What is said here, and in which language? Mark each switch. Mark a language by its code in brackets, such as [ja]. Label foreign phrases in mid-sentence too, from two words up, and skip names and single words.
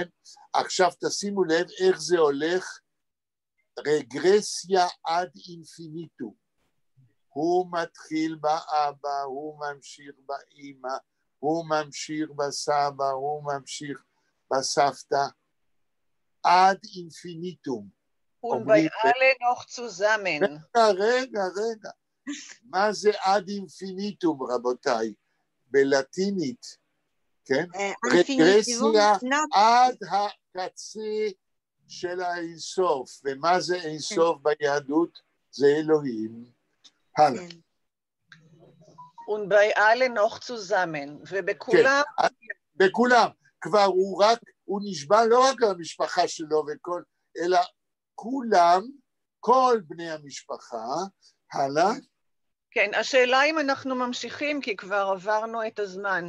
[he] עכשיו תשימו לב איך זה הולך, רגרסיה עד אינפיניטום. הוא מתחיל באבא, הוא ממשיך באמא, הוא ממשיך בסבא, הוא ממשיך בסבתא, עד אינפיניטום. [de] Und bei alle noch zusammen. [he] רגע. מה זה עד אינפיניטום, רבותיי? בלטינית, כן? רגרסיה עד הקצה של האינסוף. ומה זה אינסוף ביהדות? זה אלוהים. הלאה. [de] Und bei alle noch zusammen. [he] ובכולם... בכולם. כבר הוא נשבע לא רק למשפחה שלו וכל, אלא כולם, כל בני המשפחה. הלאה. כן, השאלה אם אנחנו ממשיכים, כי כבר עברנו את הזמן.